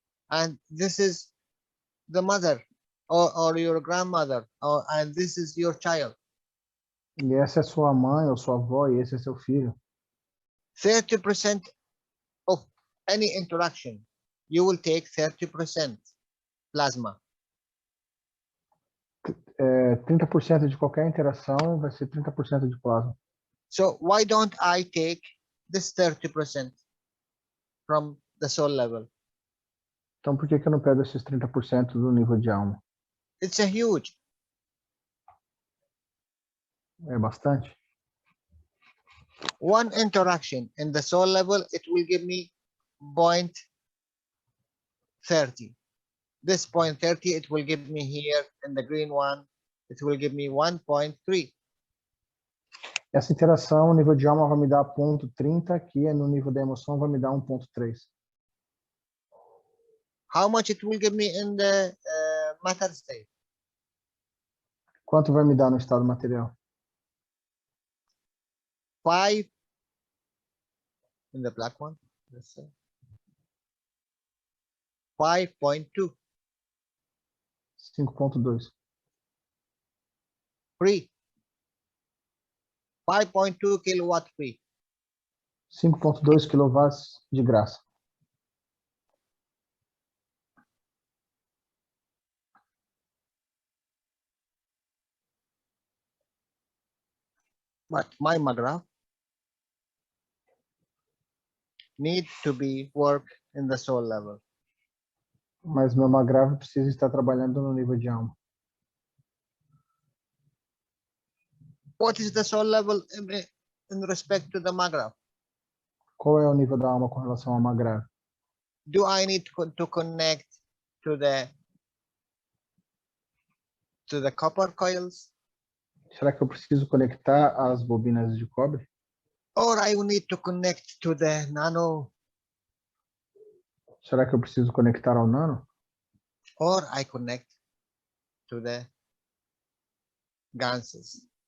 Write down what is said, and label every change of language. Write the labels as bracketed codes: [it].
[en] and this is the mother or your grandmother, and this is your child. [pt] E essa é sua mãe ou sua avó, e esse é seu filho. [en] 30% of any interaction, you will take 30% plasma. [pt] 30% de qualquer interação vai ser 30% de plasma. [en] So why don't I take this 30% from the soul level? [pt] Então, por que eu não pego esses 30% do nível de alma? [en] It's a huge. [pt] É bastante. [en] One interaction in the soul level, it will give me 0.30. This 0.30, it will give me here in the green one, it will give me 1.3. [pt] Essa interação, o nível de alma vai me dar 0.30, aqui no nível da emoção vai me dar 1.3. [en] How much it will give me in the matter state? [pt] Quanto vai me dar no estado material? [en] 5 in the black one. Let's say 5.2 5.2. free. 5.2 kilowatt free. [pt] 5.2 kW de graça. [en] But my magraph need to be work in the soul level. [pt] Mas meu magrave precisa estar trabalhando no nível de alma. [en] What is the soul level in respect to the magraph? [pt] Qual é o nível da alma com relação ao magrave? [en] Do I need to connect to the copper coils? [pt] Será que eu preciso conectar as bobinas de cobre? [en] Or I will need to connect to the nano? [pt] Será que eu preciso conectar ao nano? [en] Or I connect to the ganses?